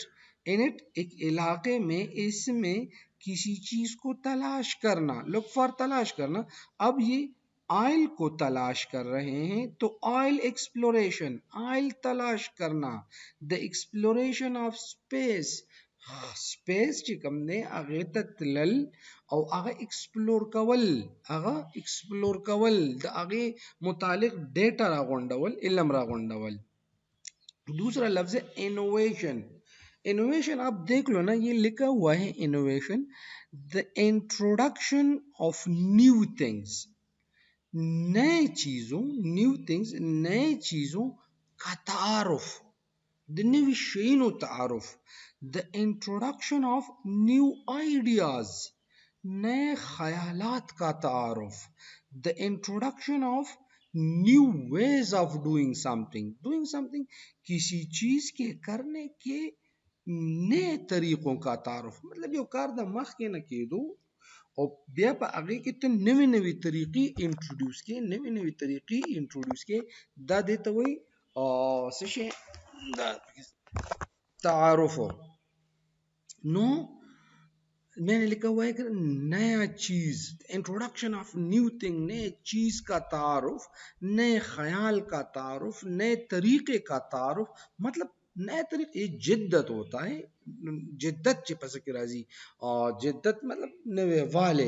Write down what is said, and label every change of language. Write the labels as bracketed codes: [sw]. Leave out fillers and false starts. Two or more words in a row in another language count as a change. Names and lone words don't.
[ur] ایک علاقے میں اس میں کسی چیز کو تلاش کرنا، [en] look for [ur] تلاش کرنا. اب یہ آئل کو تلاش کر رہے ہیں تو [en] oil exploration, [ur] آئل تلاش کرنا. [en] the exploration of space. [ps] سپیس چې کوم دی هغه ته تلل او هغه ایکسپلور کول د هغه متعلق ډیټا راغونډول، علم راغونډول. [ur] دوسرا لفظ ہے انوویشن. انوویشن آپ دیکھ لو نا، یہ لکھا ہوا ہے انوویشن [en] the introduction of new things. [ur] نئے چیزوں، [en] new things [ur] نئے چیزوں کا تعارف، [ps] د نوي شیانو تعارف. [en] the introduction of new ideas، [ur] نئے خیالات کا تعارف. [en] the introduction of new ways of doing something، [ur] کسی چیز کے کرنے کے نئے طریقوں کا تعارف. [ps] مطلب یو کار د مخ کې نه کېدو او بیا په هغه کې ته نوې نوې طریقې انټروډیوس کې دا دیته وایي څه شی دا تعارف ہو. [ur] نو میں نے لکھا ہوا ہے کہ نیا چیز، [en] introduction of new thing, [ur] نئے چیز کا تعارف، نئے خیال کا تعارف، نئے طریقے کا تعارف. مطلب نئے طریقے، یہ جدت ہوتا ہے، جدت چی پسکی راضی، اور جدت مطلب نوے والے.